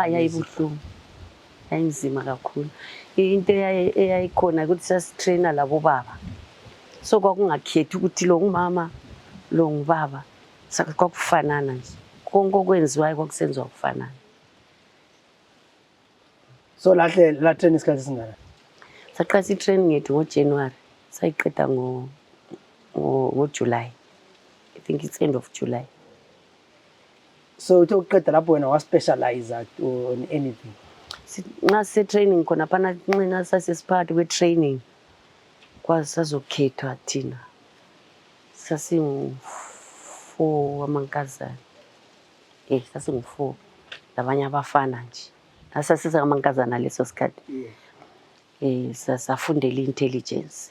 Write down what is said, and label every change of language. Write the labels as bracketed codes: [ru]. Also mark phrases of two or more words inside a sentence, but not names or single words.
[nd] Yayibuhlungu, yayinzima kakhulu. Into eyayikhona ukuthi sasitrainer labo baba, so kwakungakhethi ukuthi lo ngumama lo ngubaba, kwakufanana nje, konke okwenziwayo kwakusenziwa kufanana. So la train isikhathi singana? Saqalisa itraining yethu ngoJanuary, sayiqeda ngoJuly. [en] I think it's end of July. [nd] So uthe uqeda lapho wena wa- [en] specialize on anything? [nd] Nxa sisetraining khona phana nxina sasesiphakathi kwe-training kwasazokhethwa thina sasingu-4 amankazana. Sasingu-4 labanye abafana nje. Sasisiza amankazana leso sikhathi. Safundela i-intelligence.